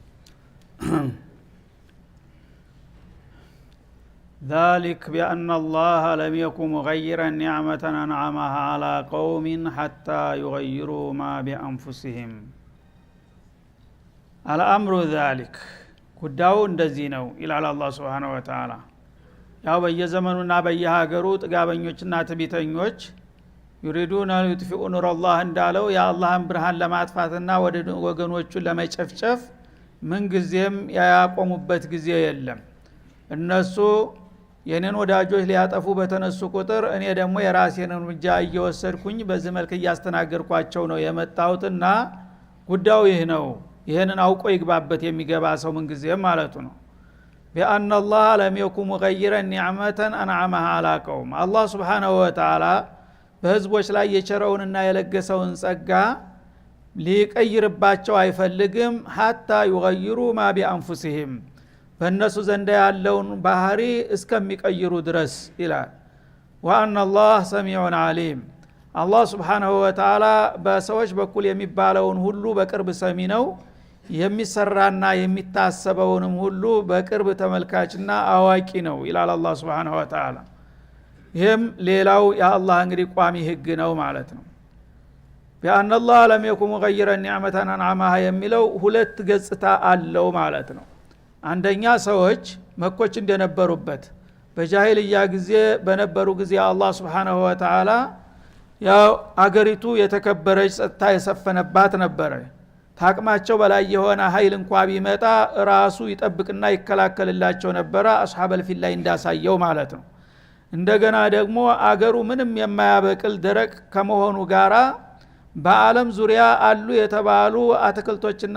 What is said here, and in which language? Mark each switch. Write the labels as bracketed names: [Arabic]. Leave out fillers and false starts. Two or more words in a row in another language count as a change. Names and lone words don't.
[Arabic] ذلك بأن الله لم يكن مغيرا نعمة أنعمها على قوم حتى يغيروا ما بأنفسهم. الأمر ذلك [Amharic] ጉዳዩ እንደዚህ ነው ይላል አላህ [Arabic] سبحانه وتعالى። [Amharic] ያው በየዘመኑና በየሀገሩ ጥጋበኞችና ትዕቢተኞች [Arabic] يريدون أن يطفئوا نور [Amharic] الله እንዳለው የአላህን ብርሃን ለማጥፋትና ወደ ወገኖቹን ለመጨፍጨፍ ምን ጊዜም ያቆሙበት ጊዜ የለም። እነሱ የኔን ወዳጆች ሊያጠፉ በተነሱ ቁጥር እኔ ደግሞ የራሴን እርምጃ እየወሰድኩኝ በዚህ መልኩ እያስተናገርኳቸው ነው የመጣሁትና ጉዳዩ ይህ ነው። ይሄንን አውቆ ይግባበት የሚገባ ሰው ምን ጊዜም ማለቱ ነው። [Arabic] بأن الله لم يكن مغيرا نعمة أنعمها على قوم الله سبحانه وتعالى [Amharic] በህዝቦች ላይ የቸረውንና የለገሰውን ጸጋ ሊቀይርባቸው አይፈልግም [Arabic] حتى يغيروا ما بأنفسهم [Amharic] በእነሱ ዘንድ ያለውን ባህሪ እስከሚቀይሩ ድረስ ይላል። [Arabic] وأن الله سميع عليم الله سبحانه وتعالى [Amharic] በሰዎች በኩል የሚባለውን ሁሉ በቅርብ ሰሚ ነው። የሚሰራና የሚታሰበውንም ሁሉ በቅርብ ተመልካችና አዋቂ ነው ይላል አላህ [Arabic] سبحانه وتعالى። [Amharic] ይህም ሌላው የአላህ እንግዲህ ቋሚ ህግ ነው ማለት ነው። [Arabic] بأن الله لم يكن مغيرا نعمة أنعمها [Amharic] የሚለው ሁለት ገጽታ አለው ማለት ነው። አንደኛ ሰዎች መኮች እንደነበሩበት በጃሂልያ ጊዜ በነበሩ ጊዜ አላህ [Arabic] سبحانه وتعالى [Amharic] ያው አገሪቱ የተከበረች ጸጥታ የሰፈነባት ነበረ። ታቅማቸው በላይ የሆነ ኃይል እንኳን ቢመጣ ራሱ ይጠብቅና ይከላከልላቸው ነበረ [Arabic] أصحاب الفيل [Amharic] ላይ እንዳሳየው ማለት ነው። እንደገና ደግሞ አገሩ ምንም የማያበቅል ደረቅ ከመሆኑ ጋራ በአለም ዙሪያ አሉ የተባሉ አትክልቶችና